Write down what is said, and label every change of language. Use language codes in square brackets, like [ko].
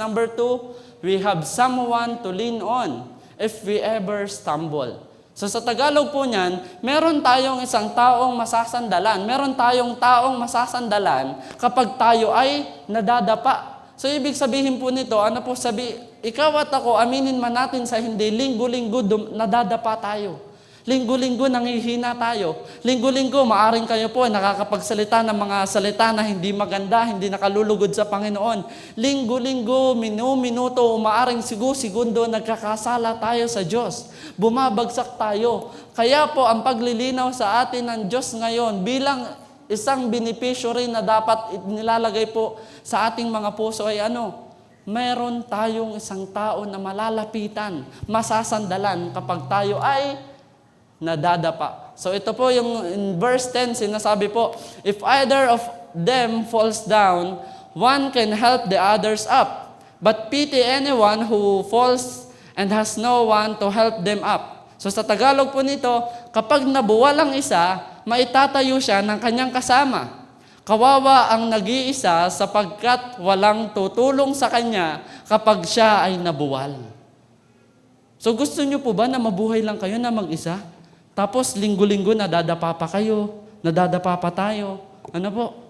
[en] Number 2, we have someone to lean on if we ever stumble. [tl] So sa Tagalog po niyan, meron tayong isang taong masasandalan. Meron tayong taong masasandalan kapag tayo ay nadadapa. So ibig sabihin po nito, ano po ikaw at ako, aminin man natin sa hindi, linggo-linggo nadadapa tayo. Linggo-linggo nangihina tayo. Linggo-linggo, maaring kayo po nakakapagsalita ng mga salita na hindi maganda, hindi nakalulugod sa Panginoon. Linggo-linggo, minuto, maaring segundo, nagkakasala tayo sa Diyos. Bumabagsak tayo. Kaya po, ang paglilinaw sa atin ng Diyos ngayon bilang isang benepisyo rin na dapat nilalagay po sa ating mga puso ay meron tayong isang tao na malalapitan, masasandalan kapag tayo ay nadadapa. So ito po yung in verse 10, sinasabi po, [en] if either of them falls down, one can help the others up. But pity anyone who falls and has no one to help them up. [tl] So sa Tagalog po nito, kapag nabuwal ang isa, maitatayo siya ng kanyang kasama. Kawawa ang nag-iisa sapagkat walang tutulong sa kanya kapag siya ay nabuwal. So gusto niyo po ba na mabuhay lang kayo na mag-isa? Tapos linggo-linggo nadadapa pa kayo, nadadapa pa tayo. Ano po?